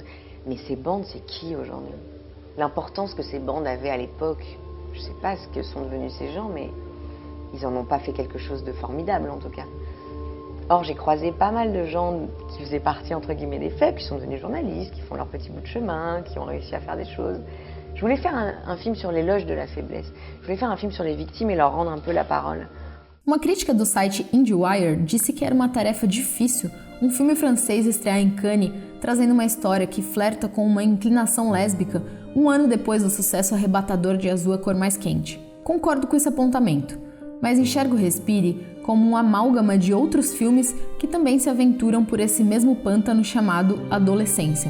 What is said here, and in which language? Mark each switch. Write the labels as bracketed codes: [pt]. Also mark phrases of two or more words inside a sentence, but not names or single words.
[fr] Mais ces bandes, c'est qui aujourd'hui? L'importance que ces bandes avaient à l'époque, je ne sais pas ce que sont devenus ces gens, mais ils n'en ont pas fait quelque chose de formidable en tout cas. Or, j'ai croisé pas mal de gens qui faisaient partie, entre guillemets, des faibles, qui sont devenus journalistes, qui font leur petit bout de chemin, qui ont réussi à faire des choses. Je voulais faire un film sur l'éloge de la faiblesse. Je voulais faire un film sur les victimes et leur rendre un peu la parole. [pt] Uma crítica do site IndieWire disse que era uma tarefa difícil um filme francês estrear em Cannes, trazendo uma história que flerta com uma inclinação lésbica um ano depois do sucesso arrebatador de Azul, a Cor Mais Quente. Concordo com esse apontamento, mas enxergo Respire como um amálgama de outros filmes que também se aventuram por esse mesmo pântano chamado adolescência.